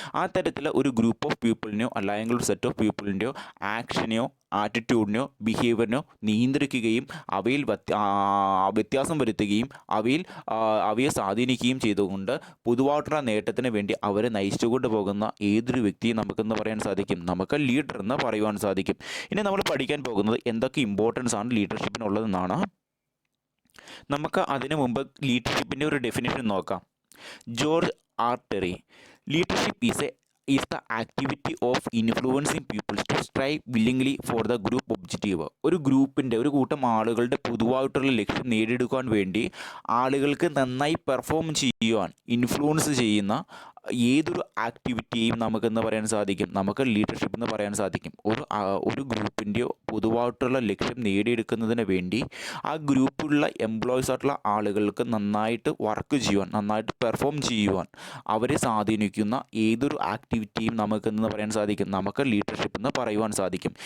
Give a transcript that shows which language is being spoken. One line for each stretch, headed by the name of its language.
Malayalam: ആ തരത്തിൽ ഒരു ഗ്രൂപ്പ് ഓഫ് പീപ്പിളിനെയോ അല്ലെങ്കിൽ ഒരു സെറ്റ് ഓഫ് പീപ്പിളിൻ്റെയോ ആക്ഷനെയോ ആറ്റിറ്റ്യൂഡിനെയോ ബിഹേവിയറിനെയോ നിയന്ത്രിക്കുകയും അവയിൽ വ്യത്യാസം വരുത്തുകയും അവയെ സ്വാധീനിക്കുകയും ചെയ്തുകൊണ്ട് പൊതുവായിട്ടുള്ള നേട്ടത്തിന് വേണ്ടി അവരെ നയിച്ചുകൊണ്ട് പോകുന്ന ഏതൊരു വ്യക്തിയും നമുക്കെന്ന് പറയാൻ സാധിക്കും, നമുക്ക് ലീഡർ എന്ന് പറയുവാൻ സാധിക്കും. ഇനി നമ്മൾ പഠിക്കാൻ പോകുന്നത് എന്തൊക്കെ ഇമ്പോർട്ടൻസ് ആണ് ലീഡർഷിപ്പിനുള്ളതെന്നാണ്. നമുക്ക് അതിനു മുമ്പ് ലീഡർഷിപ്പിൻ്റെ ഒരു ഡെഫിനേഷൻ നോക്കാം. George R Terry.
English: Leadership is the activity of influencing people to strive willingly for the group objective.
Malayalam: ഒരു കൂട്ടം ആളുകളുടെ പൊതുവായിട്ടുള്ള ലക്ഷ്യം നേടിയെടുക്കാൻ വേണ്ടി ആളുകൾക്ക് നന്നായി പെർഫോം ചെയ്യുവാൻ ഇൻഫ്ലുവൻസ് ചെയ്യുന്ന ഏതൊരു ആക്ടിവിറ്റിയെയും നമുക്കെന്ന് പറയാൻ സാധിക്കും, നമുക്ക് ലീഡർഷിപ്പ് എന്ന് പറയാൻ സാധിക്കും. ഒരു ഗ്രൂപ്പിൻ്റെയോ പൊതുവായിട്ടുള്ള ലക്ഷ്യം നേടിയെടുക്കുന്നതിന് വേണ്ടി ആ ഗ്രൂപ്പിലുള്ള എംപ്ലോയീസ് ആയിട്ടുള്ള ആളുകൾക്ക് നന്നായിട്ട് വർക്ക് ചെയ്യുവാൻ, നന്നായിട്ട് പെർഫോം ചെയ്യുവാൻ അവരെ സ്വാധീനിക്കുന്ന ഏതൊരു ആക്ടിവിറ്റിയും നമുക്കെന്ന് പറയാൻ സാധിക്കും, നമുക്ക് ലീഡർഷിപ്പ് എന്ന് പറയുവാൻ സാധിക്കും.